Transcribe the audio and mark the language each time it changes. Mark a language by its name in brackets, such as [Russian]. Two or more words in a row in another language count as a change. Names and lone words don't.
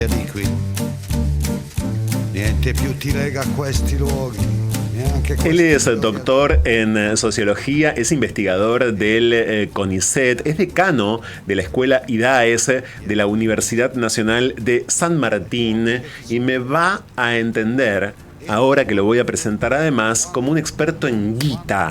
[Italian] di qui. Niente più ti lega a questi luoghi. [Spanish] Él es doctor en sociología, es investigador del CONICET, es decano de la Escuela IDAES de la Universidad Nacional de San Martín y me va a entender, ahora que lo voy a presentar además, como un experto en guita.